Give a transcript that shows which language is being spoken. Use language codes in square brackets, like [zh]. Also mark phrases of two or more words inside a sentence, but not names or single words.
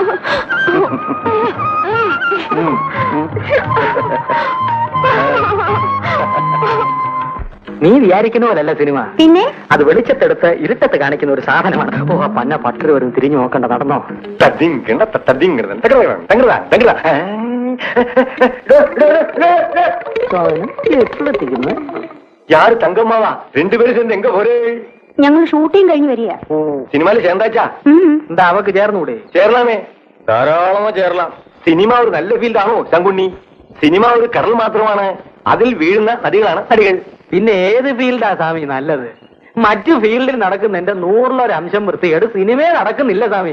[ml] നീ വിചാരിക്കുന്ന പോലല്ല സിനിമ. പിന്നെ അത് വെളിച്ചത്തെടുത്ത് ഇരുട്ടത്ത് കാണിക്കുന്ന ഒരു സാധനമാണ്. ഓ, പന്ന പട്ടര് വരും. തിരിഞ്ഞു നോക്കണ്ട, നടന്നോ. എപ്പോഴെത്തിക്കുന്നു? [ta] யாரு தங்கம்மாவா? 2 பேரும் சேர்ந்து எங்க போறே? [ml] ഞങ്ങൾ ഷൂട്ടിംഗ് കഴിഞ്ഞ് വരിക. സിനിമയില് ചേർന്നാച്ചാ? എന്താ അവക്ക് ചേർന്നുകൂടെ? ചേർന്നാമേ, ധാരാളമോ ചേരലാം. സിനിമ ഒരു നല്ല ഫീൽഡാണോ ശങ്കുണ്ണി? സിനിമ ഒരു കടൽ മാത്രമാണ്, അതിൽ വീഴുന്ന നദികളാണ് നടികൾ. പിന്നെ ഏത് ഫീൽഡാ സ്വാമി നല്ലത്? മറ്റു ഫീൽഡിൽ നടക്കുന്നതിന്റെ 100-ൽ അംശം വൃത്തികേട് സിനിമയിൽ നടക്കുന്നില്ല സ്വാമി.